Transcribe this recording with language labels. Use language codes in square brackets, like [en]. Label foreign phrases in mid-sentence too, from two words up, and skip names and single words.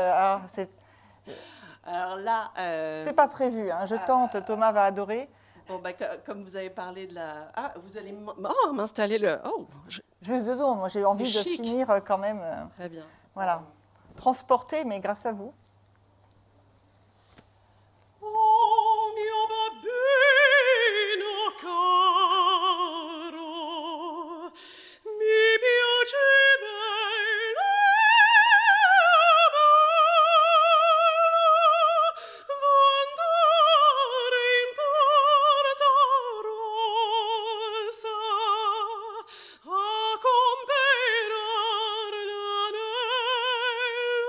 [fr] Alors là... C'est pas prévu, hein. Je tente, Thomas va adorer. Bon, bah, comme vous avez parlé de la... Ah, vous allez m'installer le... Oh, Juste 2 secondes, moi j'ai envie de chic. finir quand même. Très bien. Voilà. Transporté, mais grâce à vous. [it] Oh mio bambino caro, mi piace bene andare in Porta Rossa a comperar l'anello.